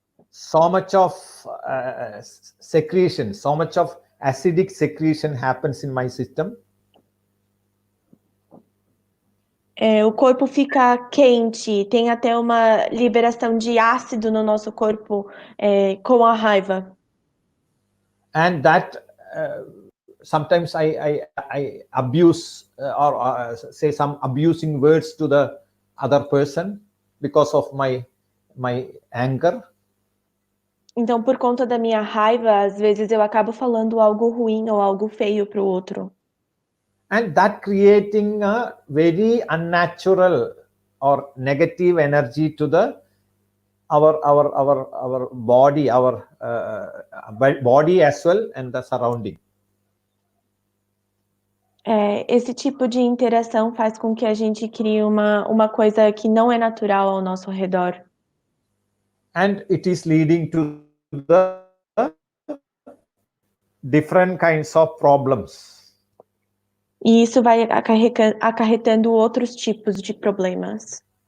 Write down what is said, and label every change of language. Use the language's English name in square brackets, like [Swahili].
[English] So much of secretion, so much of acidic secretion happens in my system. [Portuguese] O corpo fica quente, tem até uma liberação de ácido no nosso corpo com a raiva. [English] And that sometimes I abuse or say some abusing words to the other person because of my anger. [Portuguese] Então, por conta da minha raiva, às vezes eu acabo falando algo ruim ou algo feio para o outro. [English] And that creating a very unnatural or negative energy to the our body, our body as well and the surrounding. [Portuguese] Esse tipo de interação faz com que a gente crie uma coisa que não é natural ao nosso redor. [English] And it is leading to the different kinds of problems. [Portuguese] E isso vai acarretando outros tipos de problemas.